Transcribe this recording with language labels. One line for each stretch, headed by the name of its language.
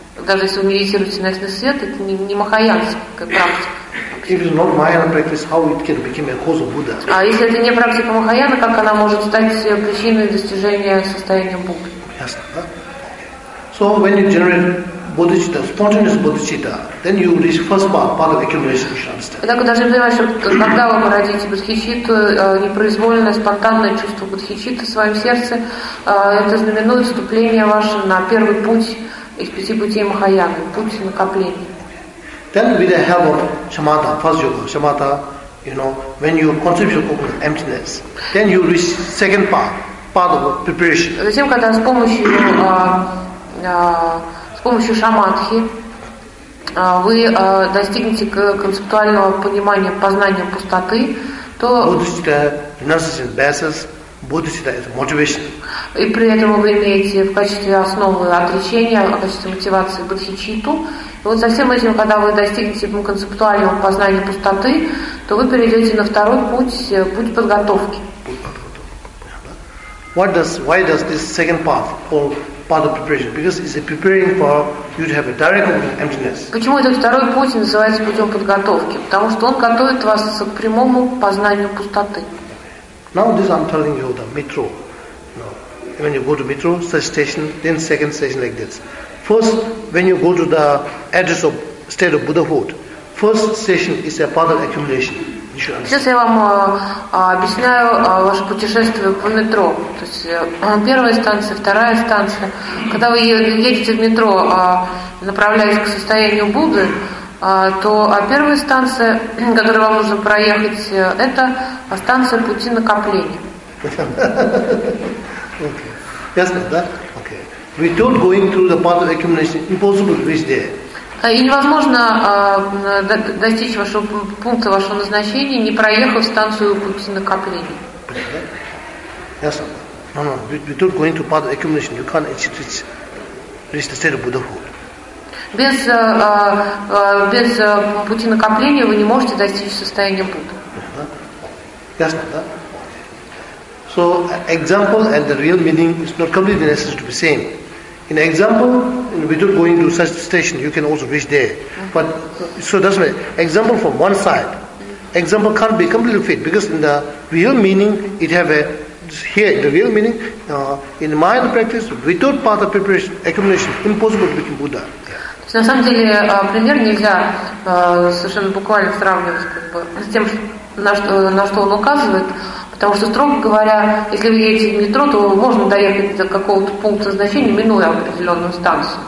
Russian: Даже если вы медитируете на ясный свет, это не махаянская практика.
English: If it's not Mahayana practice, how it can become a cause of Buddha?
Russian: А если это не практика махаяны, как она может стать причиной достижения состояния Будды? Ясно, да?
English: So when you generate bodhicitta, spontaneous bodhicitta, then you reach first part of accumulation, you should understand.
Russian: Итак, вы должны понимать, что когда вы породите бодхичитту, непроизвольное, спонтанное чувство бодхичитты в своем сердце, это знаменует вступление ваше на первый путь из 5 путей махаяны, путь накопления.
English: Then with the help of shamatha, first yoga, shamatha, you know, when you concentrate your focus on emptiness, then you reach second part of preparation.
Russian: Затем, когда с помощью шамадхи вы достигнете концептуального понимания, познания пустоты, то
English: bodhicitta renunciation basis, bodhicitta is motivation.
Russian: И при этом вы имеете в качестве основы отречения, в качестве мотивации бодхичитту. Вот со всем этим, когда вы достигнете концептуального познания пустоты, то вы перейдете на второй путь подготовки.
English: What does, why does this second path called path of preparation? Because it's a preparing for you to have a direct emptiness.
Russian: Почему этот второй путь называется путем подготовки? Потому что он готовит вас к прямому познанию пустоты.
English: Now this I'm telling you the metro. No. When you go to metro, first station, then second station like this. First, when you go to the address of state of Buddhahood, first station is a path of accumulation.
Russian: Сейчас я вам объясняю ваше путешествие по метро. То есть первая станция, вторая станция. Когда вы едете в метро, направляясь к состоянию Будды, то первая станция, которую вам нужно проехать, это станция пути накопления.
English: Okay.
Russian: Ясно, да? Okay.
English: Without going through the path of accumulation, impossible везде.
Russian: И невозможно достичь вашего пункта вашего назначения, не проехав станцию пути накопления. Ясно.
English: No, without going through path of accumulation, you can't achieve it. Reach the state of Buddhahood.
Russian: Без пути накопления вы не можете достичь состояния Будды. Ясно, да?
English: So example and the real meaning is not completely necessary to be same. In example, without going to such station, you can also reach there. But so that's why example from one side. Example can't be completely fit because in the real meaning, it have a here the real meaning in mind practice without path of preparation accumulation impossible to become Buddha.
Russian: На самом деле пример нельзя совершенно буквально сравнивать как бы, с тем, на что он указывает, потому что, строго говоря, если вы едете в метро, то можно доехать до какого-то пункта назначения, минуя определенную станцию.